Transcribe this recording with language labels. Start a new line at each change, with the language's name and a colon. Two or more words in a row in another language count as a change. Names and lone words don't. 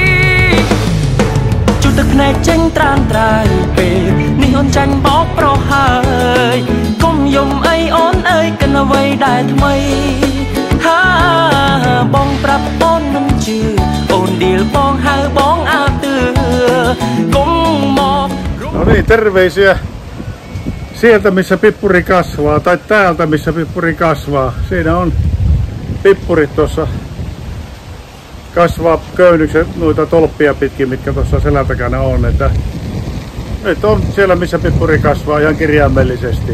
Khmer: ជូតទឹកភ្នែកចេញត្រានត្រៃពេលនេះអូនចាញ់បោកប្រុសហើយកុំយំអីអូនអើយកិនអ្វីដែលថ្មីហាបងប្រាប់អូនមិនជឿអូนดีลបងហៅបងអាទឿកុំមក
Finnish: No niin, terveisiä sieltä missä pippuri kasvaa tai täältä missä pippuri kasvaa. Siinä on pippurit tuossa kasvaa köynykset noita tolppia pitkin, mitkä tuossa selän takana on. Että nyt on siellä missä pippuri kasvaa ihan kirjaimellisesti.